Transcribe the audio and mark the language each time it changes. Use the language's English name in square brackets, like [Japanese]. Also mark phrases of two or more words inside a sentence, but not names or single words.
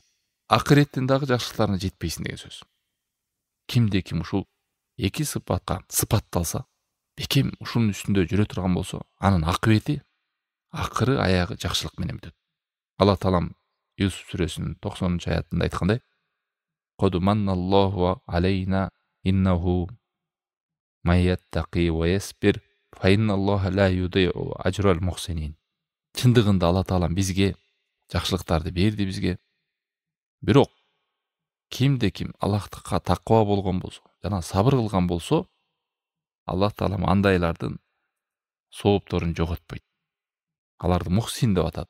[Kyrgyz] Акыреттин дагы жакшылыктарына жетпейсиң деген сөз. Кимде ким ушул эки сыпатка сыпатталса, бекем ушунун үстүндө жүрө турган болсо, анын акыбети, акыры аягы жакшылык менен бүтөт. Алла таалам Юсуф сүрөсүнүн 90 аятында айткандай: [Arabic] "قد من الله علينا إنه من يتق ويصبر فإن الله لا يضيع أجر المحسنين." [Kyrgyz] Чындыгында Алла таалам бизге жакшылыктарды берди бизге. Бирок кимде ким Аллахка такыба болгон болсо, жана сабыр кылган болсо, Аллах таалам андайлардын соопторун жоготпойт. Аларды мухсин деп атат.